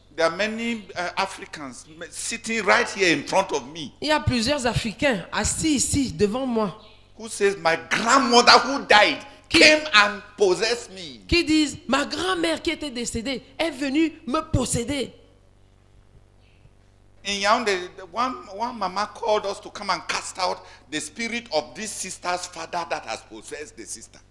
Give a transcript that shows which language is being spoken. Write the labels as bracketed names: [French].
[English] There are many Africans sitting right here in front of me [French] Il y a plusieurs Africains assis ici devant moi [English] who says my grandmother who died came and possessed me. [French] qui disent ma grand-mère qui était décédée est venue me posséder. [English] In Yaoundé, one mama called us to come and cast out the spirit of this sister's father that has possessed the sister.